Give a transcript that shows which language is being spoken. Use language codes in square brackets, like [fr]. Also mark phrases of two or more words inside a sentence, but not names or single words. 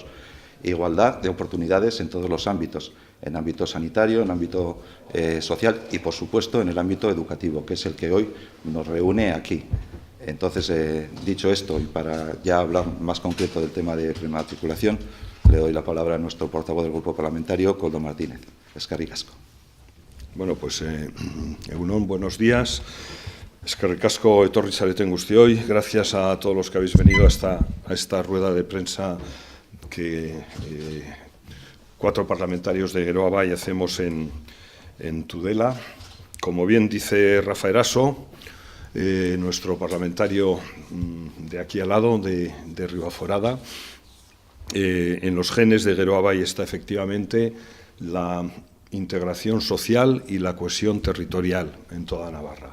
[es] Igualdad de oportunidades en todos los ámbitos, en ámbito sanitario, en ámbito social y, por supuesto, en el ámbito educativo, que es el que hoy nos reúne aquí. Entonces, dicho esto, y para ya hablar más concreto del tema de prematriculación, le doy la palabra a nuestro portavoz del Grupo Parlamentario, Koldo Martínez. [eu] Eskerrik asko. [es] Bueno, pues, Egunon, buenos días. [eu] Eskerrik asko etorri zareten guztioi. [es] Gracias a todos los que habéis venido a esta rueda de prensa que 4 parlamentarios de Geroa Bai hacemos en Tudela. Como bien dice Rafa Eraso, nuestro parlamentario de aquí al lado, de Ribaforada, en los genes de Geroa Bai está efectivamente la integración social y la cohesión territorial en toda Navarra.